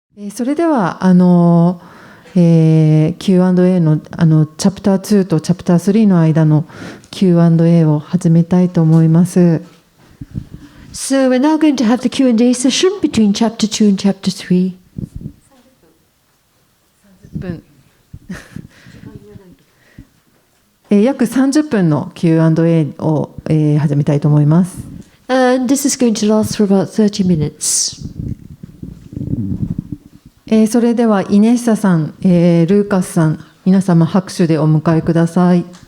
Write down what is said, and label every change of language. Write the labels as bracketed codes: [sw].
[ja] それではQ&A のチャプター2とチャプター3の間の Q&A を始めたいと思います。 [en] So we're now going to have the Q&A session between chapter 2 and chapter 3. [ja] 30分約30分の Q&A を始めたいと思います。 [en] And this is going to last for about 30 minutes. [ja] それではイネッサさん、ルーカスさん、皆様拍手でお迎えください。